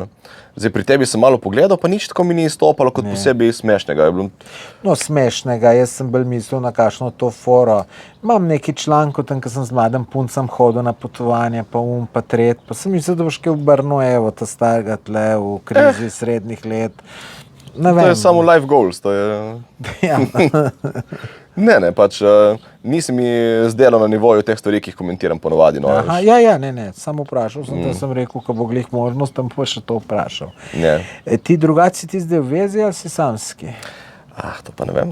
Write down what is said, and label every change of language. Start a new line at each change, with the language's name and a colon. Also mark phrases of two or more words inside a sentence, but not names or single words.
Slovenian: Zdaj, pri tebi sem malo pogledal, pa nič tako mi ni izstopalo kot posebej smešnega. No, smešnega, jaz sem bolj mislil na kakšno to foro. Imam neki članek, tam, ko sem z mladim puncem hodil na potovanje, pa pa tret, pa sem mislil, da boš kaj obrnil, evo, ta starega tle v krizi srednjih let. Ne vem. To je samo
English: life goals,
Slovenian: to je... Ja. Ne, pač nisi mi zdelo na nivoju teh stvari, ki jih komentiram ponovadi. No, Ne, samo vprašal sem, da sem rekel, ko bo glih možnost, tam pa še to vprašal. Ne. Ti drugaci ti zdaj v vezi ali si samski? To pa ne vem.